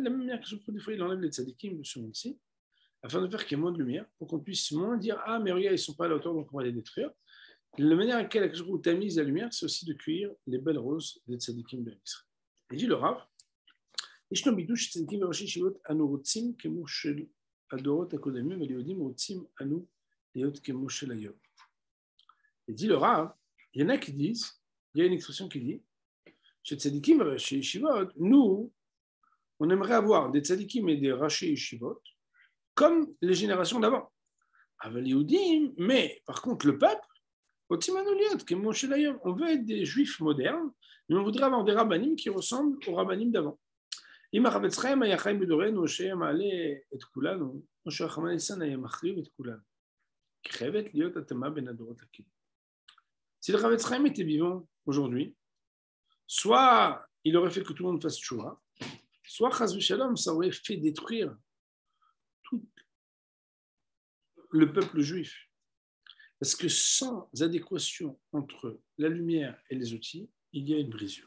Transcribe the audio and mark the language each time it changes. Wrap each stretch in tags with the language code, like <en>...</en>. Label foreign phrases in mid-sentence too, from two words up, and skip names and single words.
<fr>De la même manière que je trouve des fois, il enlève les tzadikim de ce monde-ci, afin de faire qu'il y ait moins de lumière, pour qu'on puisse moins dire ah, mais regarde, ils ne sont pas à la hauteur, donc on va les détruire. La manière à laquelle je tamise la lumière, c'est aussi de cueillir les belles roses des tzadikim de Israël. Et dit le Rav,</fr> <he>הדורות הקודמים, וליהודים רוצים אנו להיות כמו של היום.</he> <fr>Et dit le Rav, il y en a qui disent, il y a une expression qui dit, chez Tzadikim, chez Yeshivot, nous, on aimerait avoir des Tzadikim et des</fr> <he>ראשי ישיבות</he> <fr>comme les générations d'avant. Avec les Yehudim, mais par contre, le peuple, on veut être des juifs modernes, mais on voudrait avoir des rabbanim qui ressemblent aux rabbanim d'avant.</fr> <he>אם החפץ חיים היה חי בדורנו, שהיה מעלה את כולנו, או שהרחמן ליצלן היה מחריב את כולנו. כי חייבת להיות התאמה בין הדורות לכלים.</he> <fr>Si le Chavetz Chaim était vivant aujourd'hui, soit il aurait fait que tout le monde fasse tchouva, soit</fr> <he>חס ושלום,</he> <fr>ça aurait fait détruire tout le peuple juif. Parce que sans adéquation entre la lumière et les outils, il y a une brisure.</fr>